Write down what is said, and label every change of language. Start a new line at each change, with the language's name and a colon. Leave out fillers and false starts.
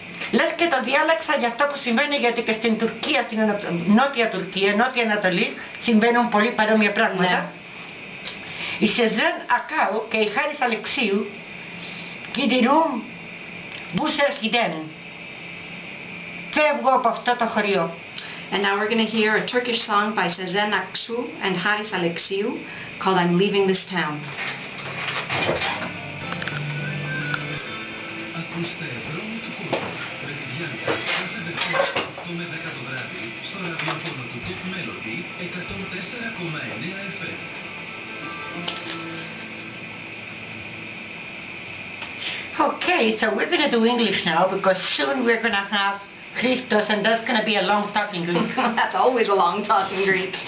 Greek: Λες και το διάλεξα για αυτό που συμβαίνει, γιατί και στην Τουρκία, στην Νότια Τουρκία, Νότια Ανατολή, συμβαίνουν πολύ παρόμοια πράγματα. Ναι. Η Σεζέν Ακάου και η Χάρης Αλεξίου κινδυνούν Μπούσερ Χιντέν. Φεύγω από αυτό το χωριό.
English: And now we're going to hear a Turkish song by Sezen Aksu and Haris Alexiou called I'm Leaving This Town.
Greek: Ακούστε δρόμοι του κόσμου με τη Bianca κάθε Δευτέρα 8 με 10 το βράδυ στο ραδιόφωνο του Top Melody 104,9 FM.
English: Okay, so we're going to do English now because soon we're going to have Xrhstos, and that's going to be a long talking Greek. That's always a long talking Greek.